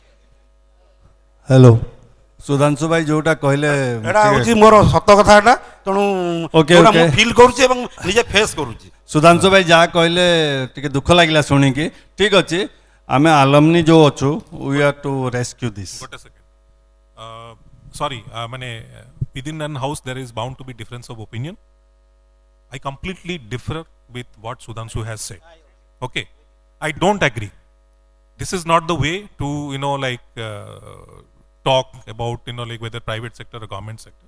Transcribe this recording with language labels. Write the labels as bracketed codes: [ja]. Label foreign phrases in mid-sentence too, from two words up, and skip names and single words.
[or] ହ୍ୟାଲୋ ସୁଧାଂଶୁ ଭାଇ ଯୋଉଟା କହିଲେ ଏଇଟା ହେଉଛି ମୋର ସତ କଥା. ଏଇଟା ତେଣୁ ମୁଁ ଫିଲ୍ କରୁଛି ଏବଂ ନିଜେ ଫେସ୍ କରୁଛି. ସୁଧାଂଶୁ ଭାଇ ଯାହା କହିଲେ ଟିକେ ଦୁଃଖ ଲାଗିଲା ଶୁଣିକି. ଠିକ୍ ଅଛି ଆମେ ଆଲମନି ଯେଉଁ ଅଛୁ [en] we are to rescue this. Sorry, within an house there is bound to be difference of opinion. I completely differ with what Sudhanshu has said. Okay, I don't agree. This is not the way to talk about whether private sector or government sector.